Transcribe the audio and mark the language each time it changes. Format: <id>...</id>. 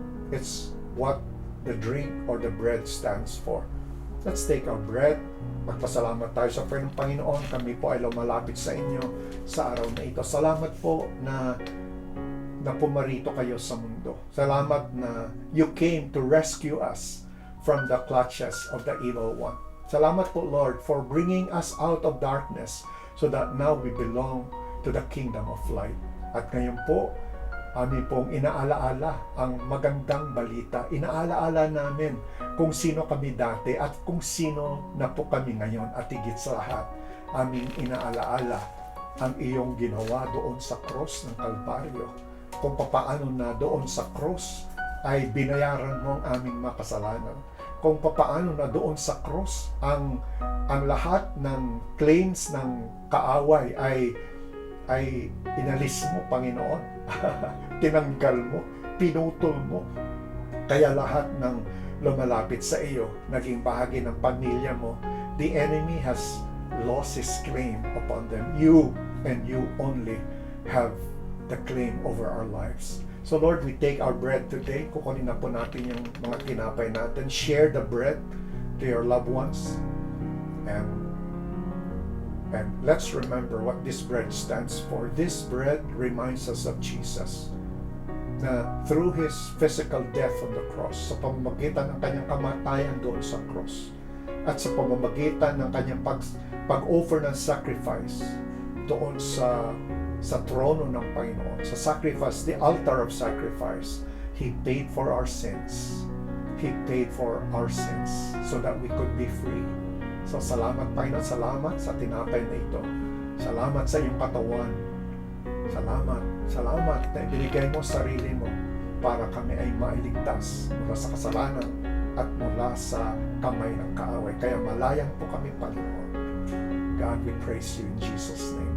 <en>It's what the drink or the bread stands for. Let's take our bread.</en> <tl>Magpasalamat tayo sa Panginoon. Kami po ay lumalapit sa inyo sa araw na ito. Salamat po na pumarito kayo sa mundo. Salamat na</tl> <en>you came to rescue us from the clutches of the evil one.</en> <tl>Salamat po,</tl> <en>Lord, for bringing us out of darkness so that now we belong to the kingdom of light.</en> <tl>At ngayon po, amin pong inaalaala ang magandang balita. Inaalaala namin kung sino kami dati at kung sino na po kami ngayon. At higit sa lahat, aming inaalaala ang iyong ginawa doon sa cross ng Kalbaryo. Kung papaano na doon sa cross ay binayaran mo ang aming makasalanan. Kung papaano na doon sa cross ang lahat ng claims ng kaaway ay inalis mo, Panginoon. Tinanggal mo, pinutol mo. Kaya lahat ng lumalapit sa iyo, naging bahagi ng pamilya mo.</tl> <en>The enemy has lost his claim upon them. You and you only have the claim over our lives. So Lord, we take our bread today.</en> <tl>Kukunin na po natin yung mga tinapay natin.</tl> <en>Share the bread to your loved ones. And let's remember what this bread stands for. This bread reminds us of Jesus. Na through His physical death on the cross,</en> <tl>sa pamamagitan ng kanyang kamatayan doon sa cross, at sa pamamagitan ng kanyang pag-offer ng sacrifice doon sa trono ng Panginoon,</tl> <en>sa sacrifice, the altar of sacrifice, He paid for our sins. He paid for our sins so that we could be free.</en> <tl>So salamat, Panginoon, salamat sa tinapay na ito. Salamat sa iyong katawan. Salamat na ibinigay mo sarili mo para kami ay mailigtas mula sa kasalanan at mula sa kamay ng kaaway. Kaya malayang po kami, Panginoon.</tl> <en>God, we praise you in Jesus' name.</en>